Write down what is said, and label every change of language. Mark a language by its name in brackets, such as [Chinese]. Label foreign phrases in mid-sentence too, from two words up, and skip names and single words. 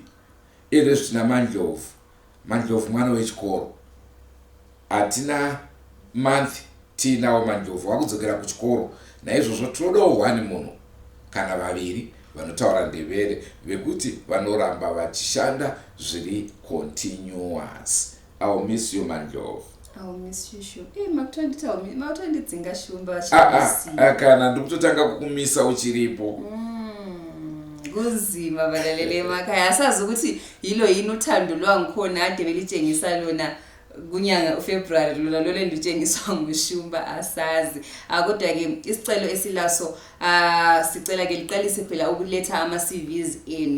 [Shona] Ere zvitina Mandlovu mwana wechikoro. Atina month tinawo Mandlovu wakudzokera kuchikoro. Naizvozvo tinodawo 1 munhu kana vaviri vanotaura Ndebele vekuti vanoramba vachishanda zviri continuous. [English] I'll miss you Mandlovu. I'll miss you Shumba. [Shona] Makutondidzinga Shumba. Kana ndikutotanga kukumisa uchiripo. [North Ndebele] Kunzima balalele emakhaya asazi ukuthi yilo yini uthando lwangikhona ade belitshengisa lona kunyanga uFebruary lona lolo enditshengiswa nguShumba asazi. Kodwa ke isicelo esilaso sicela ke liqalise phela ukuletha ama CVs enu.